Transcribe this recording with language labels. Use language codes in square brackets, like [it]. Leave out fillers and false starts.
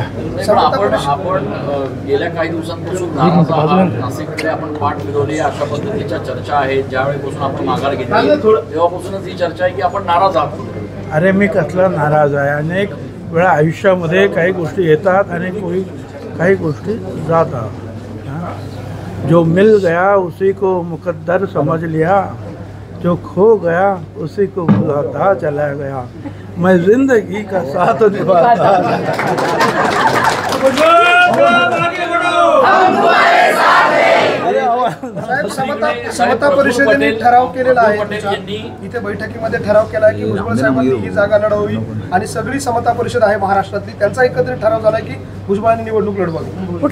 [mr] आपण गेल्या काही दिवसांपासून नाशिककडे आपण पाठ फिरवली अशा पद्धतीच्या चर्चा आहेत. ज्यावेळेपासून आपण माघार घेतली तेव्हापासूनच ही चर्चा आहे की आपण नाराज आहात. अरे मी कसला नाराज आहे. अनेक वेळा आयुष्यामध्ये काही गोष्टी येतात आणि काही गोष्टी जातात. [hi] जो मिल गया उसी को मुकद्दर समझ लिया, जो खो गया उसी को भुलाता चला गया, मैं जिंदगी का साथ निभाता. [mr] समता परिषदेने ठराव केलेला आहे. इथे बैठकीमध्ये ठराव केला आहे की भुजबळ साहेबांनी ही जागा लढवावी आणि सगळी समता परिषद आहे महाराष्ट्रातली, त्यांचा एकत्रित ठराव झाला की भुजबळांनी निवडणूक लढवावी.